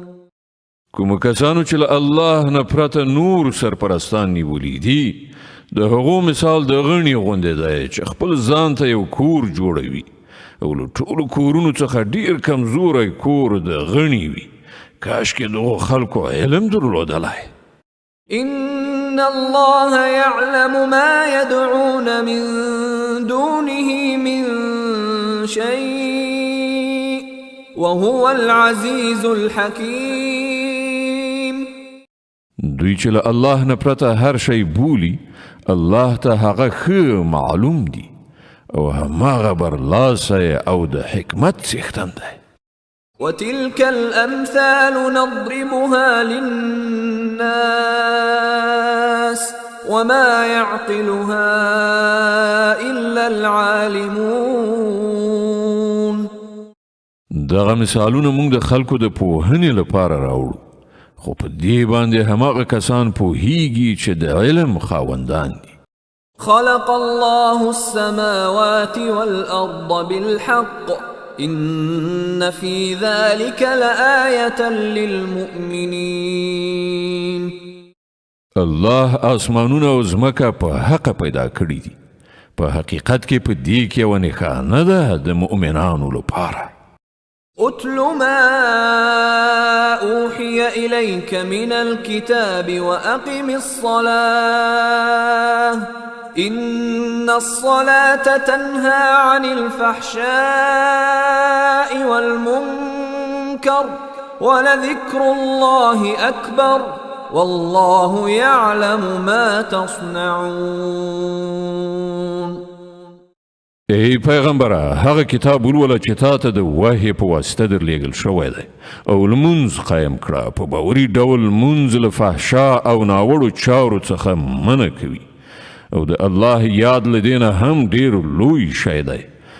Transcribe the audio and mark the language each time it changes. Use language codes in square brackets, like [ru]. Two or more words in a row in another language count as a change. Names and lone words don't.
[ps] کوم کسانو چې له الله نه پرته نور سرپرستان نیولي دي، د هغو مثال د غڼې غوندې دی چې خپل ځان ته یو کور جوړوي او له ټولو کورونو څخه ډیر کمزوری کور د غڼې وي. کاشکې دغو خلکو علم درلودلی. [ar] إن الله يعلم ما يدعون من دونه من شيء وهو العزيز الحكيم. [ps] دوی چې له الله نه پرته هر شی بولي، الله ته هغه ښه معلوم دي او هماغه برلاسی او د حکمت څښتن دی. [ar] وتلك الأمثال نضربها للناس وما يعقلها إلا العالمون. [ps] دغه مثالونه موږ د خلکو د پوهنې لپاره راوړو، خو په دې باندې هماغه کسان پوهیږي چې د علم خاوندان دي. [ar] خلق الله السماوات والأرض بالحق إن في ذلك لآية للمؤمنين. [ps] الله آسمانونه او ځمکه په حق پیدا کړي دي، په حقیقت کې په دې کې یوه نښانه ده د مؤمنانو لپاره. [ar] اتل ما أوحي إليك من الكتاب وأقم الصلاة إن الصلاة تنهى عن الفحشاء والمنكر ولذكر الله أكبر والله يعلم ما تصنعون. [ps] ای پیغمبره، هغه کتاب ولوله چې تا ته د وحی په واسطه درلیږل شوی دی، او لمونځ قایم کړه. په باوري ډول لمونځ له فحشا او ناوړو چارو څخه منع کوي او د الله یاد له دې نه هم ډېر لوی شی دی.